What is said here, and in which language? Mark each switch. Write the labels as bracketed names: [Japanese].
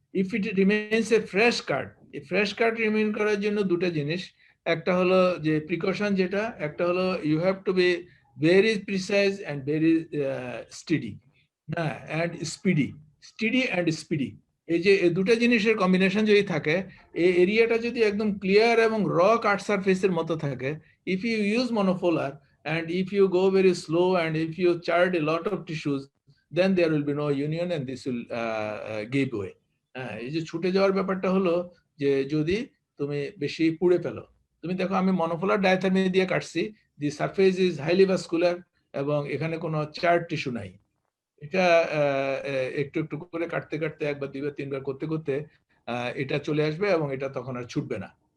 [English] if it remains a fresh cut, [Bangla] এই fresh কাট remain করার জন্য দুটো জিনিস, একটা হলো [English] যে প্রিকশন, যেটা একটা হলো you have to be very precise and very steady, হ্যাঁ, and speedy, steady and speedy. [Bangla] এই যে এই দুটো জিনিসের কম্বিনেশন যদি থাকে, এই এরিয়াটা যদি একদম ক্লিয়ার এবং র কাট সারফেসের মতো থাকে, [English] If you use monopolar and if you go very slow and if you chart a lot of tissues, then there will be no union and this will give way. [Bangla] এই যে ছুটে যাওয়ার ব্যাপারটা হলো যে যদি তুমি বেশি পুড়ে ফেলো, তুমি দেখো আমি মনোপোলার ডায়াথার্মি দিয়ে কাটছি, [English] the surface is highly vascular [Bangla] এবং এখানে কোনো চার্ট টিস্যু নাই। এটা একটু একটু করে কাটতে কাটতে একবার দুইবার তিনবার করতে করতে এটা চলে আসবে এবং এটা তখন আর ছুটবে না।